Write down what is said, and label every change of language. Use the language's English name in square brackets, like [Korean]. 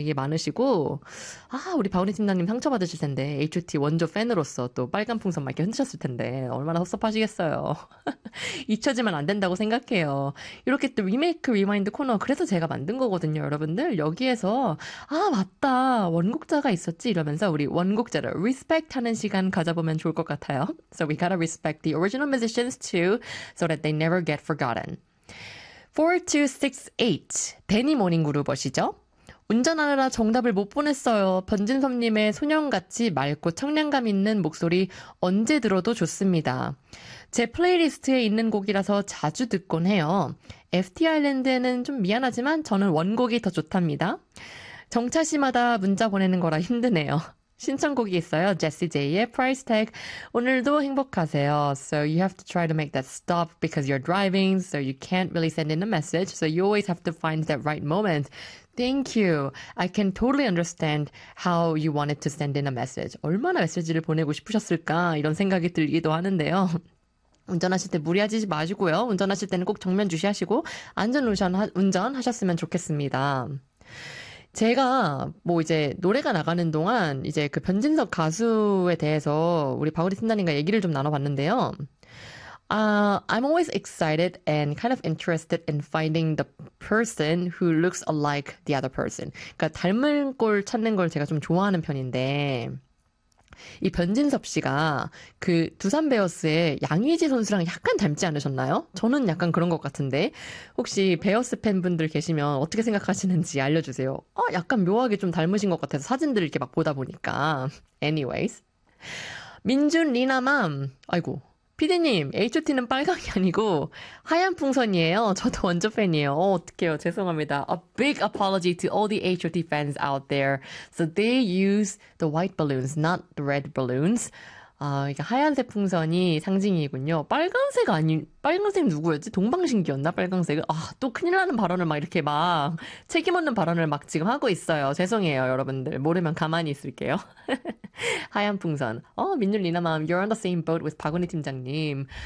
[Korean] 되게 많으시고, 아, 우리 바우니 팀장님 상처받으실 텐데, HOT 원조 팬으로서 또 빨간 풍선 막 이렇게 흔드셨을 텐데, 얼마나 섭섭하시겠어요. 잊혀지면 안 된다고 생각해요. 이렇게 또 리메이크 리마인드 코너, 그래서 제가 만든 거거든요, 여러분들. 여기에서, 아, 맞다, 원곡자가 있었지, 이러면서 우리 원곡자를 리스펙트 하는 시간 가져보면 좋을 것 같아요. [English] So we gotta respect the original musicians too, so that they never get forgotten. [Korean] 4268, 데니 모닝 그룹 아시죠? 운전하느라 정답을 못 보냈어요. 변진섭님의 소년같이 맑고 청량감 있는 목소리 언제 들어도 좋습니다. 제 플레이리스트에 있는 곡이라서 자주 듣곤 해요. FT 아일랜드에는 좀 미안하지만 저는 원곡이 더 좋답니다. 정차시마다 문자 보내는 거라 힘드네요. 신청곡이 있어요. 제시 제이의 Price Tag. 오늘도 행복하세요. [English] So you have to try to make that stop because you're driving, so you can't really send in a message. So you always have to find that right moment. Thank you. I can totally understand how you wanted to send in a message. [Korean] 얼마나 메시지를 보내고 싶으셨을까? 이런 생각이 들기도 하는데요. 운전하실 때 무리하지 마시고요. 운전하실 때는 꼭 정면 주시하시고, 운전하셨으면 좋겠습니다. 제가 뭐 이제 노래가 나가는 동안 이제 그 변진섭 가수에 대해서 우리 바구리 팀장님과 얘기를 좀 나눠봤는데요. [English] I'm always excited and kind of interested in finding the person who looks alike the other person. [Korean] 그러니까 닮은 꼴 찾는 걸 제가 좀 좋아하는 편인데, 이 변진섭 씨가 그 두산 베어스의 양의지 선수랑 약간 닮지 않으셨나요? 저는 약간 그런 것 같은데, 혹시 베어스 팬분들 계시면 어떻게 생각하시는지 알려주세요. 약간 묘하게 좀 닮으신 것 같아서 사진들을 이렇게 막 보다 보니까. [English] Anyways. [Korean] 민준 리나맘, 아이고. 피디님, HOT는 빨강이 아니고 하얀 풍선이에요. 저도 원조 팬이에요. 어떡해요. 죄송합니다. [English] A big apology to all the HOT fans out there. So they use the white balloons, not the red balloons. [Korean] 아, 이게 하얀색 풍선이 상징이군요. 빨간색 아니, 빨간색 누구였지? 동방신기였나? 빨간색을. 아, 또 큰일 나는 발언을 막 이렇게 막 책임없는 발언을 막 지금 하고 있어요. 죄송해요, 여러분들. 모르면 가만히 있을게요. 하얀 풍선. [English] 민준 리나맘, You're on the same boat with 박원희 팀장님.